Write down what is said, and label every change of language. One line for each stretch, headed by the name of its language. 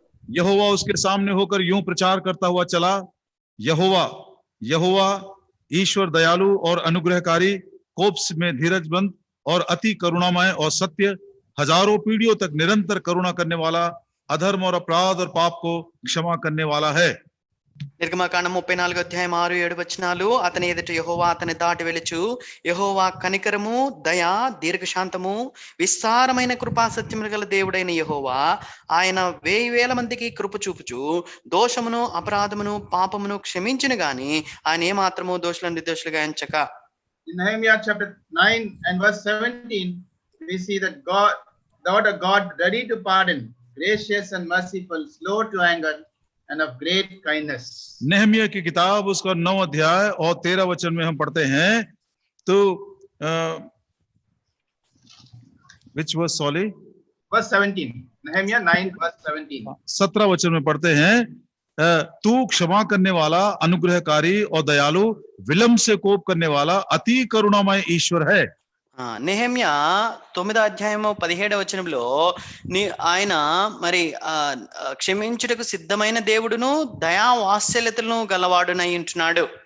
Hindi: यहोवा उसके सामने होकर यूं प्रचार करता हुआ चला, यहोवा यहोवा ईश्वर दयालु और अनुग्रहकारी, कोप में धीरजबंद और अति करुणामय और सत्य, हजारों पीढ़ियों तक निरंतर करुणा करने वाला, अधर्म और अपराध और पाप को क्षमा करने वाला है.
Telugu: నిర్గమకాండం 34వ అధ్యాయం 6-7 వచనాలు. అతని ఎదుట యెహోవా అతని దాటి వెలుచు, యెహోవా కనికరము, దయ, దీర్ఘశాంతము, విస్తారమైన కృపా సత్యములు గల దేవుడైన యెహోవా, ఆయన 1000 మందికి కృప చూపుచు దోషమును అపరాధమును పాపమును క్షమించును గాని ఆయన ఏమాత్రము దోషులను నిర్దోషులుగా ఎంచక.
English: In Nehemiah chapter 9 and verse 17, we see that God ready to pardon, gracious and merciful, slow to anger, and of great kindness.
Hindi: Nehemiah की किताब उसका 9 अध्याय और 13 वचन में हम पढ़ते हैं तो
English: which was sorry verse 17, Nehemiah 9 verse 17.
Hindi: 17 वचन में पढ़ते हैं तू क्षमा करने वाला, अनुग्रहकारी और दयालु, विलंब से कोप करने वाला, अति करुणामय ईश्वर है.
Telugu: నెహెమ్యా 9వ అధ్యాయము 17వ వచనంలో ఆయన మరి క్షమించుటకు సిద్ధమైన దేవుడును దయా వాత్సల్యతలను గలవాడునై ఉంటున్నాడు.